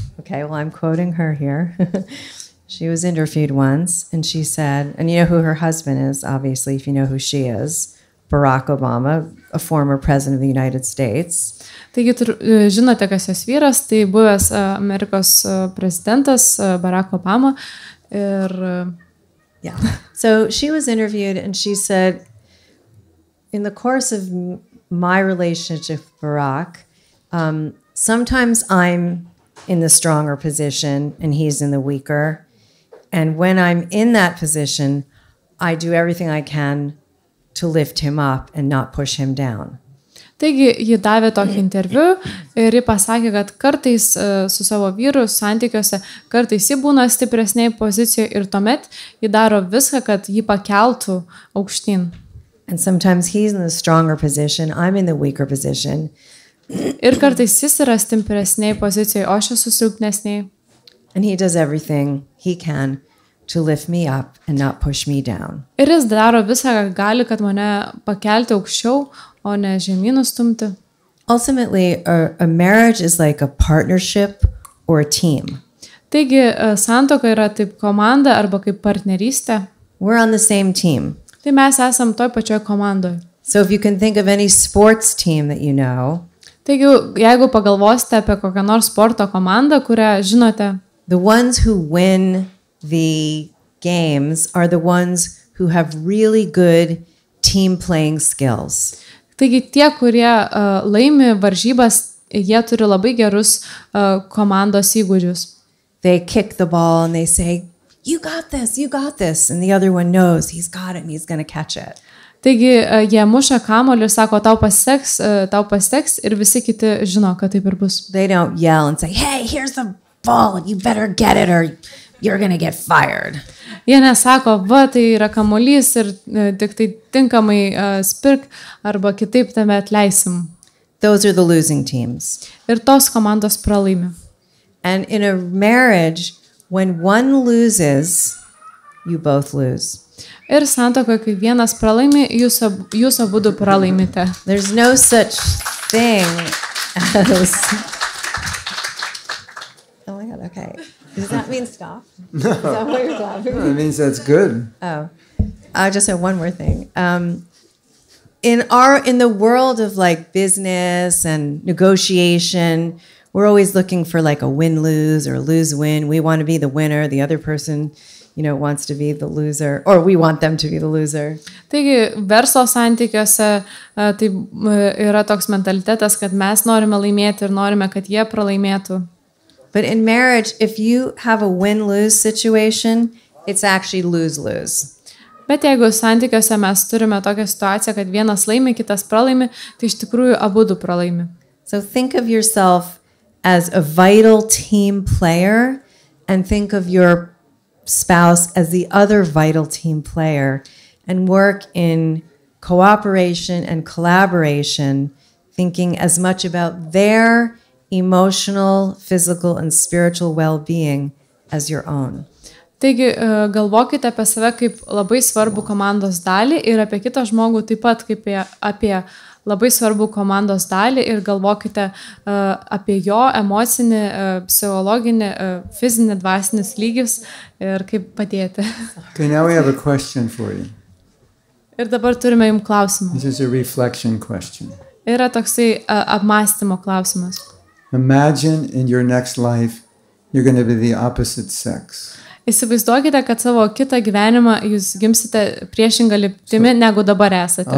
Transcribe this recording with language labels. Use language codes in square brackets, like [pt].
[en] Okay, well, I'm quoting her here. She was interviewed once, and she said, and you know who her husband is, obviously, if you know who she is, Barack Obama, a former president of the United States. [lt] Taigi, žinote, kas jos vyras, tai buvęs Amerikos prezidentas Barack Obama. Ir, [en] yeah. So she was interviewed, and she said, in the course of my relationship with Barack, sometimes I'm in the stronger position and he's in the weaker. And when I'm in that position, I do everything I can to lift him up and not push him down. [lt] Taigi, ji davė tokį interviu ir ji pasakė, kad kartais su savo vyru santykiuose, kartais ji būna stipresnėje pozicijoje ir tuomet ji daro viską, kad jį pakeltų aukštyn. [en] And sometimes he's in the stronger position, I'm in the weaker position. [lt] Ir kartais jis yra stipresnėje pozicijoje, o aš esu silpnesnėje. [en] And he does everything he can to lift me up and not push me down. [lt] Ir jis daro visą, ką gali, kad mane pakelti aukščiau, o ne žemyn nustumti. [en] Ultimately, a marriage is like a partnership or a team. [lt] Taigi, santuoka yra taip komanda arba kaip partnerystė. [en] We're on the same team. [lt] Tai mes esam toj pačioj komandoje. [en] So if you can think of any sports team that you know, [lt] taigi, jeigu pagalvosite apie kokią nors sporto komandą, kurią žinote, [en] the ones who win the games are the ones who have really good team playing skills. [lt] Taigi tie, kurie laimi varžybas, jie turi labai gerus komandos įgūdžius. [en] They kick the ball and they say, you got this. And the other one knows he's got it and he's going to catch it. [lt] Taigi jie muša kamuolį ir sako, tau paseks ir visi kiti žino, kad taip ir bus. [en] They don't yell and say, hey, here's the ball and you better get it or you're going to get fired. [lt] Jie nesako, va, tai yra kamuolys ir tik tai tinkamai spirk arba kitaip tame atleisim. [en] Those are the losing teams. [lt] Ir tos komandos pralaimi. [en] And in a marriage, when one loses, you both lose. [lt] Ir santuokoje, kai vienas pralaimi, jūs abudu pralaimite. [en] There's no such thing as... Oh my God, okay. Does that mean stop? No. Is that what you're laughing? No, it means that's good. Oh, I just have one more thing. In the world of like business and negotiation, we're always looking for like a win-lose or a lose-win. We want to be the winner. The other person, wants to be the loser, or we want them to be the loser. [lt] Taigi, verslo santykiuose tai yra toks mentalitetas, kad mes norime laimėti ir norime, kad jie pralaimėtų. [en] But in marriage, if you have a win-lose situation, it's actually lose-lose. [lt] Bet jeigu santykiuose mes turime tokią situaciją, kad vienas laimi, kitas pralaimi, tai iš tikrųjų abudu pralaimi. [en] So think of yourself as a vital team player and think of your spouse as the other vital team player and work in cooperation and collaboration, thinking as much about their emotional, physical, and spiritual well-being as your own. [lt] Taigi galvokite apie save kaip labai svarbų komandos dalį ir apie kitą žmogų taip pat kaip apie labai svarbų komandos dalį ir galvokite apie jo emocinį, psichologinį, fizinį, dvasinis lygius ir kaip padėti. [en] Okay, now we have a question for you. [lt] Ir dabar turime jums klausimą. [en] This is a reflection question. [lt] Yra toksai apmąstymo klausimas. [en] Imagine in your next life you're going to be the opposite sex. [lt] Įsivaizduokite, kad savo kitą gyvenimą jūs gimsite priešingą lyptimi, negu dabar esate.